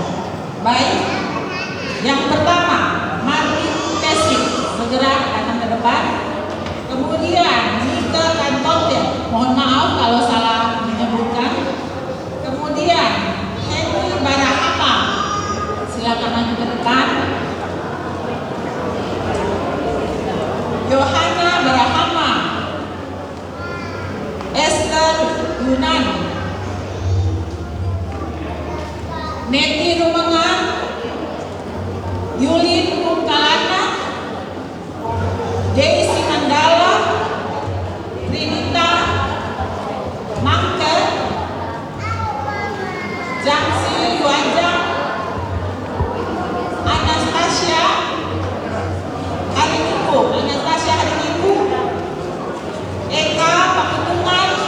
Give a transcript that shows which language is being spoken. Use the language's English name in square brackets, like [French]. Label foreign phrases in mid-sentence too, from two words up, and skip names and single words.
[Indonesian] Baik, yang pertama Martin Tesik, bergerak datang ke depan. Kemudian Nita Kantote, mohon maaf kalau salah menyebutkan. Kemudian Henry Barahama, silakan maju ke depan. Yohana Barahama, Esther Yunan, Neti Rumengan, Yulin Mungkalana, Daisy Mandala, Trinita Mangke, Jangsi Yuanjang, Anastasia Hari Minggu, Eka Paketungan,